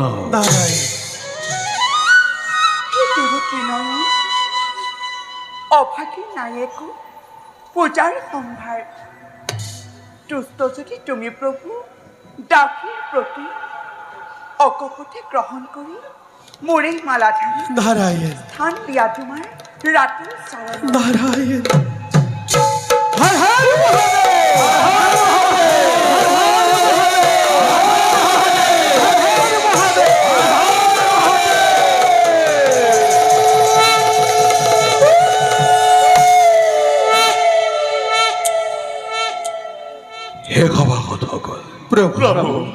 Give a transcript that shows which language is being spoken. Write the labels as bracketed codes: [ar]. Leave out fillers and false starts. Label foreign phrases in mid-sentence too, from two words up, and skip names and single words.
[as] নারায়ণ দেৱকী নয়ন অভাগী নায়েকো পূজাৰ সম্ভাৰ দুষ্ট যদি তুমি প্ৰভু দাসীৰ প্ৰতি অকপতে গ্ৰহণ কৰি মোৰে মালাধাৰী নারায়ণ স্থান দিয়া তোমাৰ ৰাতিৰ চৰণ নারায়ণ হর হর মহাদেব হে সভাসদসকল প্ৰভু